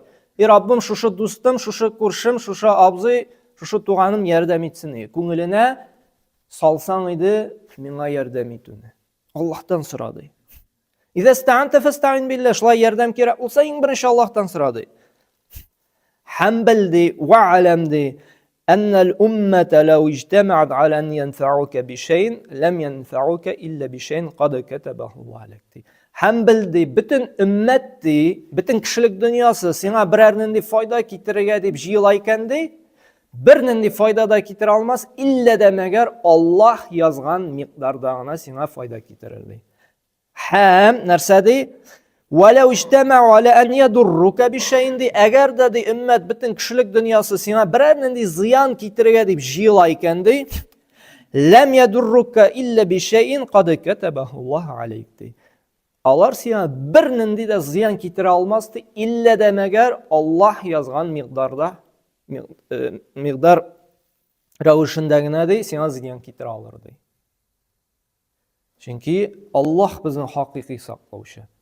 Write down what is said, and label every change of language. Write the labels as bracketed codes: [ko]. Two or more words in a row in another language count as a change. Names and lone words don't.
[tt] "И Раббым, шушы дустым, шушы күршем, шушы абзый, шушы туганым ярдәм итсен." Күңеленә салсаң иде, миңа ярдәм итүне. Аллаһтан сора ди. [ar] "إذا استعنت فاستعن بالله." [tt] Шулай ярдәм кирәк булса, иң беренче Аллаһтан сора ди. Һәм бел ди, [ar] واعلم [tt] ди, [ar] "أن الأمة لو اجتمعت على أن ينفعوك بشيء لم ينفعوك إلا بشيء قد كتبه الله لك." [tt] Һәм бел ди, бөтен өммәт ди, бөтен кешелек дөньясы сиңа берәр нинди файда китерергә дип җыела икән ди, бер нинди файда да китерә алмас, иллә дә мәгәр Аллаһ язган микъдарда гына сиңа файда китерер ди. Һәм нәрсә ди? [ar] "ولو اجتمعوا على أن يضروك بشيء." [tt] Әгәр дә ди өммәт, бөтен кешелек дөньясы сиңа берәр нинди зыян китерергә дип җыела икән ди, [ar] "لم يضروك إلا بشيء قد كتبه الله عليك." [tt] Алар сиңа бер нинди дә зыян китерә алмас ди, иллә дә мәгәр Аллаһ язган микъдар рәвешендә генә ди сиңа зыян китерә алыр ди. Чөнки Аллаһ безнең хакыйкый саклаучы.